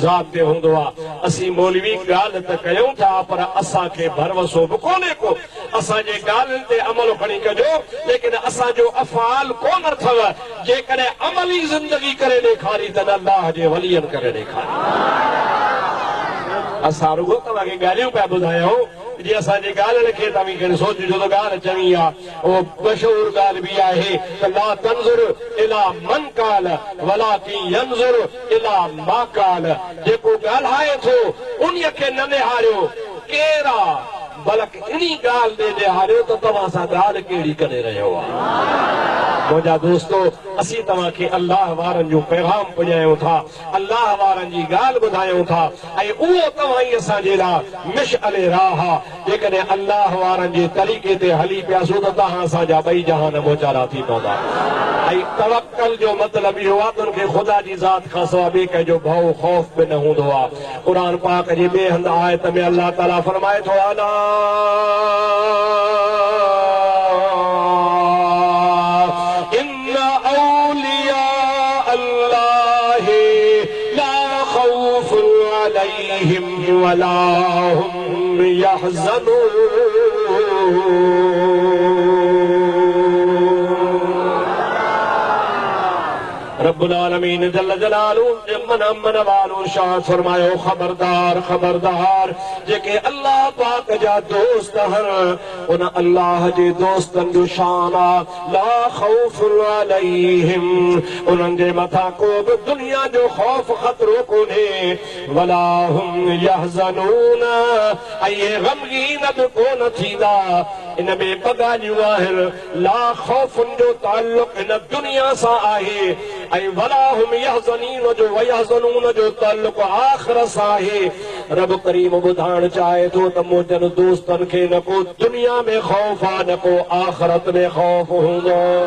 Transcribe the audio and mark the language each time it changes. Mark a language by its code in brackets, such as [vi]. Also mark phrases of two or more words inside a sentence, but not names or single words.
[sd] ज़ात ते हूंदो आहे असीं मौलवी ॻाल्हि त कयूं था पर असांखे भरोसो बि कोन्हे को असांजे ॻाल्हियुनि ते अमल खणी कजो लेकिन असांजो अफ़ाल कोन अथव जेकॾहिं अमली ज़िंदगी करे ॾेखारी त अल्लाह जे वलियनि करे ॾेखारी असां रुगो तव्हांखे ॻाल्हियूं पिया ॿुधायूं जी असांजे ॻाल्हि खे तव्हीं करे सोचिजो त ॻाल्हि चङी आहे उहो मशहूर ॻाल्हि बि आहे त [ar] لا تنظر إلى من قال ولكن انظر إلى ما قال [sd] जेको ॻाल्हाए थो उन्हीअ खे न निहारियो केरु आहे बल्कि इन्ही ॻाल्हि ॾे निहारियो त तव्हां सां ॻाल्हि कहिड़ी करे रहियो आहे मुंहिंजा दोस्तो असीं तव्हांखे अल्लाह वारनि जो पैगाम पुॼायूं था अल्लाह वारनि जी ॻाल्हि ॿुधायूं था ऐं उहो तव्हां ई असांजे लाइ मिशअले राह आहे जेकॾहिं अल्लाह वारनि जे तरीक़े ते हली पियासूं त तव्हां असांजा ॿई जहान मोचारा थी पवंदा ऐं तवक्कल जो मतिलबु इहो आहे त उनखे ख़ुदा जी ज़ात खां सवाइ ॿिए कंहिंजो भउ ख़ौफ़ बि न हूंदो आहे क़ुर पाक जे ॿिए हंधि आयत में अल्लाह ताला फरमाए थो अला [ar] ولا هم يحزنون رب العالمين جل جلاله [sd] मन वालो शाद फरमायो खबरदार खबरदार जेके अल्लाह पाक जा दोस्त आहिनि उन अल्लाह जे दोस्तनि जो शान आहे [ar] لا خوف عليهم [sd] उन्हनि जे मथां को बि दुनिया जो खौफ़ ख़तरो कोन्हे वला [ar] هم يحزنون [sd] ऐं इहे ग़मगीन बि कोन थींदा इन में ॿ ॻाल्हियूं आहिनि [ar] لا خوف [sd] जो ताल्लुक़ हिन दुनिया सां आहे ऐं [ar] ولا هم يحزنين [sd] जो वयहज़नून जो ताल्लुक़ आख़िरत सां आहे रब करीम ॿुधाइण चाहे थो त मुंहिंजनि दोस्तनि खे न को दुनिया में ख़ौफ़ आहे न को आख़िरत में ख़ौफ़ हूंदो